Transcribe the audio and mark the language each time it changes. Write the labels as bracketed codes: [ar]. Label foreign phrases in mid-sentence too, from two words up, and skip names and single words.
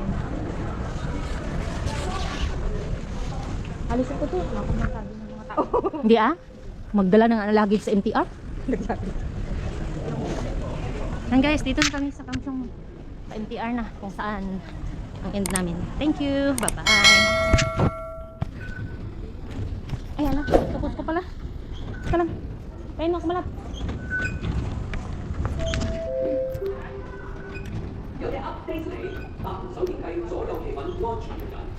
[tl] Alisin ko to. Hindi ah. Magdala ng ano luggage sa MTR. Yan guys, dito na kami sa Kamsyong sa MTR na kung saan ang end namin. [en] Thank you. Bye-bye. [tl] Ay, ala. Tapos ko pala. Ito lang. Kain mo, kumalap. [yue] 有啲 update 你，收電計左右企穩安全嘅